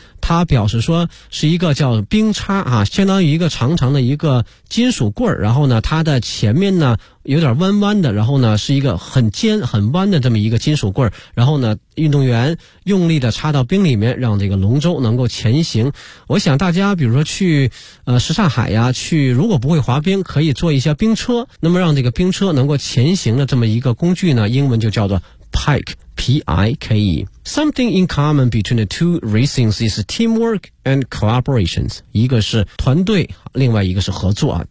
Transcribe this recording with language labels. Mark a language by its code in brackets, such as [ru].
[zh] 它表示说是一个叫冰叉啊，相当于一个长长的一个金属棍儿，然后呢它的前面呢有点弯弯的，然后呢是一个很尖很弯的这么一个金属棍儿，然后呢运动员用力的插到冰里面，让这个龙舟能够前行。我想大家比如说去什刹海呀，去如果不会滑冰可以坐一下冰车，那么让这个冰车能够前行的这么一个工具呢，英文就叫做 pike，P-I-K-E. [en] Something in common between the two racings is teamwork and collaborations. [zh] 一个是团队，另外一个是合作啊。